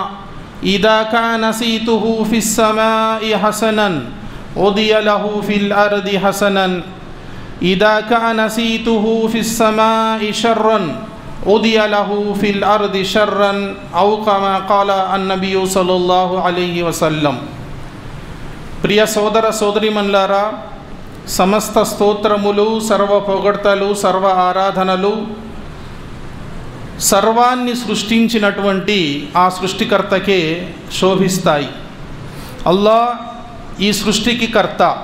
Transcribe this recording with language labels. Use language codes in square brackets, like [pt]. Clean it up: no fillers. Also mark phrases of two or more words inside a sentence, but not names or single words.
[ar] إذا كان صيته في السماء حسنا قضي له في الأرض حسنا إذا كان صيته في السماء شرا قضي له في الأرض شرا أو كما قال النبي صلى الله عليه وسلم [te] ప్రియ సోదర సోదరీమణులారా, సమస్త స్తోత్రములు, సర్వ పొగడ్తలు, సర్వ ఆరాధనలు సర్వాన్ని సృష్టించినటువంటి ఆ సృష్టికర్తకే శోభిస్తాయి. అల్లాహ్ ఈ సృష్టికి కర్త.